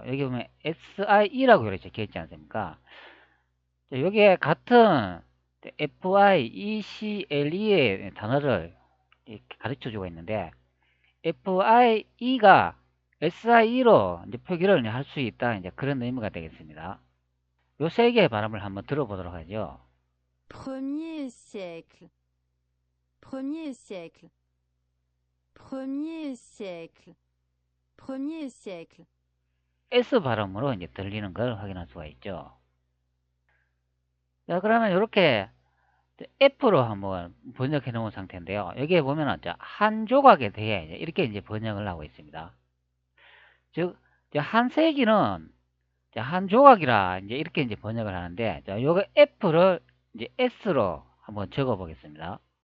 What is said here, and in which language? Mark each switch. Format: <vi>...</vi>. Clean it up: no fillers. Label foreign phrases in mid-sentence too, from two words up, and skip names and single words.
<ko>여기 보면 SIE라고 이렇게 적혀 있지 않습니까? 여기에 같은 FIECLE의 단어를 가르쳐 주고 있는데 FIE가 SIE로 이제 표기를 할 수 있다. 이제 그런 의미가 되겠습니다. 요 세 개의 발음을 한번 들어보도록 하죠.</ko> <fr>Premier siècle, premier siècle, premier siècle, premier siècle.</fr> <ko>S 발음으로 이제 들리는 걸 확인할 수가 있죠. 자, 그러면 이렇게 F로 한번 번역해 놓은 상태인데요. 여기에 보면은 한 조각에 대해 이렇게 이제 번역을 하고 있습니다. 즉, 한 세기는 한 조각이라 이제 이렇게 이제 번역을 하는데, 요거 F를 이제 S로 한번 적어 보겠습니다.</ko>